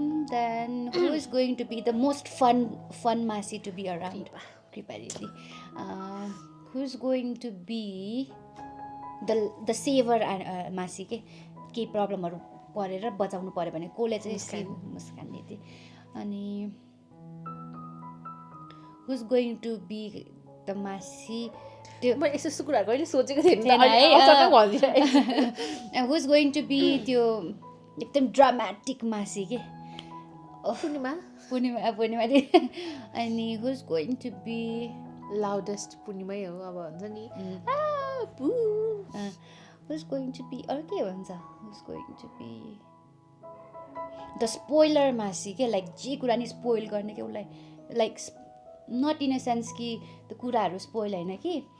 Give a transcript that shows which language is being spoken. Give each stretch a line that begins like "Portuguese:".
English: then who is going to be the most fun Masi to be around?
Nepali: Kripa Didi.
English: Who's going to be the saver Masi
Nepali: के केही प्रब्लमहरू परेर बचाउनु पर्यो भने कसले चाहिँ मुस्कान दिदी अनि
English: who's going to be the Masi
Nepali: त्यो म यस्तो कुराहरू कहिले सोचेको थिएन अचानक भनिदिएर
English: who's going to be
Nepali: त्यो एकदम ड्रामेटिक Masi के पूर्णिमा दिदी अनि
English: who's going to be
Nepali: loudest पूर्णिमै हो अब हुन्छ नि
English: who's going to be
Nepali: अरू के भन्छ
English: who's going to be the spoiler Masi
Nepali: के लाइक जे कुरा नि स्पोइल गर्ने के उसलाई
English: like not in a sense
Nepali: कि त्यो कुराहरू स्पोइल होइन कि